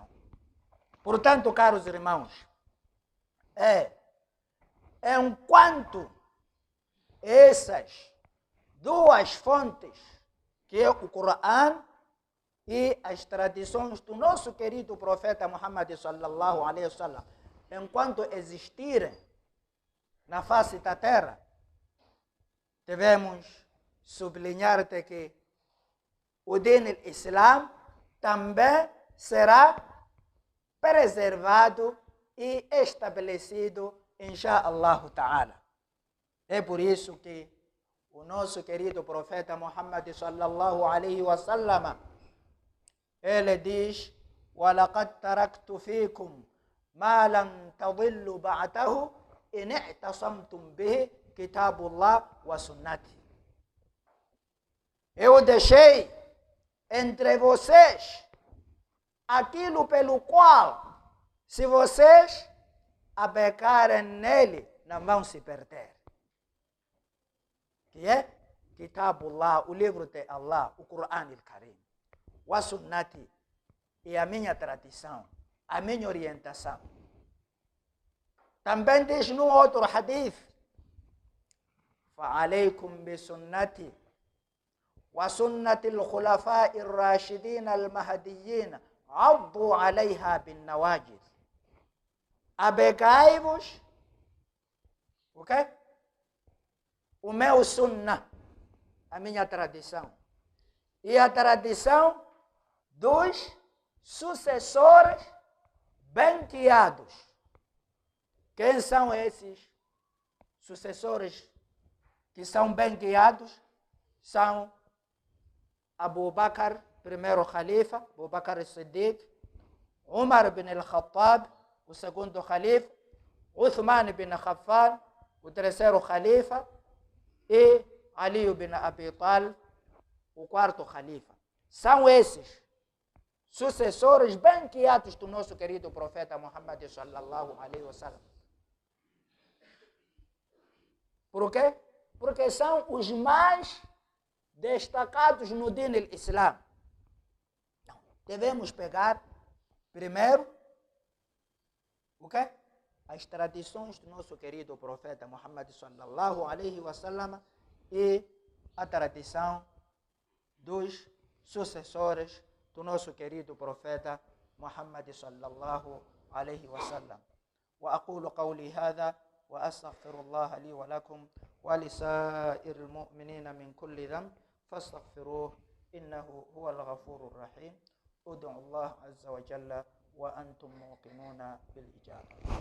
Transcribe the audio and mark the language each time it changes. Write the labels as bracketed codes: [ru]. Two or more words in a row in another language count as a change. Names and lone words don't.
[pt] Portanto, caros irmãos, enquanto essas duas fontes, que é o Coran e as tradições do nosso querido profeta Muhammad [ar] صلى الله عليه وسلم, [pt] enquanto existirem na face da terra, devemos sublinhar que o [ar] دين إسلام [pt] também será preservado e estabelecido, [ar] إن شاء الله تعالى. [pt] É por isso que o nosso querido profeta Muhammad [ar] صلى الله عليه وسلم, [pt] ele diz: [ar] وَلَقَدْ تَرَكْتُ فِيكُمْ مَا لَنْ تَضِلُّ بَعْدَهُ إِنِ اعْتَصَمْتُمْ بِهِ كِتَابُ اللَّهِ وَسُنَّتِهِ. [pt] Eu deixei entre vocês aquilo pelo qual, se vocês abecarem nele, não vão se perder. Que é Kitabullah, o livro de Allah, o Quran al-Karim. [ar] وسنتي, [pt] e a minha tradição, a minha orientação. Também diz num outro hadith: [ar] فَعَلَيْكُمْ بِسُنَّتِي وَسُنَّةِ الْخُلَفَاءِ الرَّاشِدِينَ الْمَهْدِيِّينَ عَضُّوا عَلَيْهَا بِالنَّوَاجِذِ. [pt] Abegai-vos, ok? O meu sunnah, a minha tradição, e a tradição dos sucessores bem guiados. Quem são esses sucessores que são bem guiados? São Abu Bakr, primeiro Khalifa, Abu Bakr al-Siddiq, Umar bin al-Khattab, o segundo Khalifa, Uthman bin Affan, o terceiro Khalifa, e Ali bin Abi Talib, o quarto Khalifa. São esses sucessores bem guiados do nosso querido profeta Muhammad [ar] صلى الله عليه وسلم. [pt] Por quê? Porque são os mais destacados no [ar] دين الإسلام. [pt] Devemos pegar primeiro, ok? As tradições do nosso querido profeta Muhammad [ar] صلى الله عليه وسلم [pt] e a tradição dos sucessores do nosso querido profeta Muhammad [ar] صلى الله عليه وسلم. وأقول قولي هذا وأستغفر الله لي ولكم ولسائر المؤمنين من كل ذنب فاستغفروه إنه هو الغفور الرحيم. ادعوا الله عز وجل وأنتم موقنون بالإجابة.